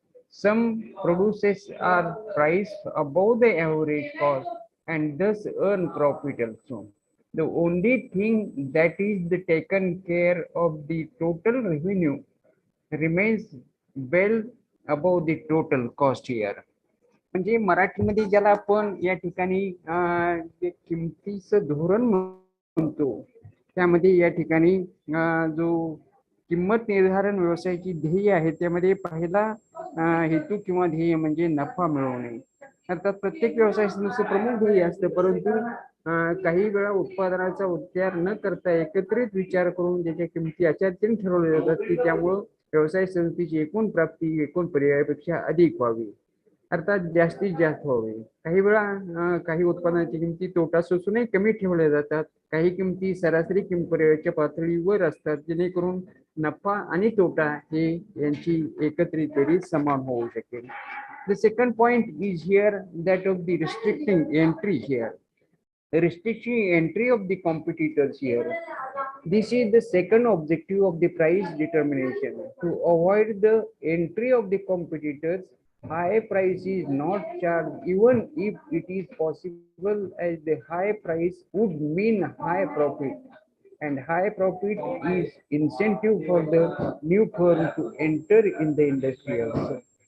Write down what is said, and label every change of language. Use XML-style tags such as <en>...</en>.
<en>Some produces are priced above the average cost and thus earn profit also. The only thing that is the taken care of the total revenue remains well above the total cost here.</en> <mr>म्हणजे मराठीमध्ये ज्याला आपण या ठिकाणी जे किमतीचं धोरण म्हणतो त्यामध्ये या ठिकाणी जो किंमत निर्धारण व्यवसायाची ध्येय आहे त्यामध्ये पहिला हेतू किंवा ध्येय म्हणजे नफा मिळवणे. अर्थात प्रत्येक व्यवसायाचं प्रमुख ध्येय असतं, परंतु काही वेळा उत्पादनाचा उच्चार न करता एकत्रित विचार करून त्याच्या किमती अशा ठरवल्या जातात की त्यामुळं व्यवसाय संस्थेची एकूण प्राप्ती एकूण पर्यायापेक्षा अधिक व्हावी, अर्थात जास्तीत जास्त व्हावी. काही वेळा काही उत्पादनाची किमती तोटा सोसूनही कमी ठेवल्या जातात, काही किमती सरासरी किंमतीच्या पातळीवर असतात जेणेकरून नफा आणि तोटा हे यांची एकत्रित बेरीज समान होऊ शकेल.</mr> <en>The second point is here that of the restricting entry here. The restricting entry of the competitors here. This is the second objective of the price determination. To avoid the entry of the competitors, high price is not charged even if it is possible, as the high price would mean high profit, and high profit is incentive for the new firm to enter in the industry also.</en>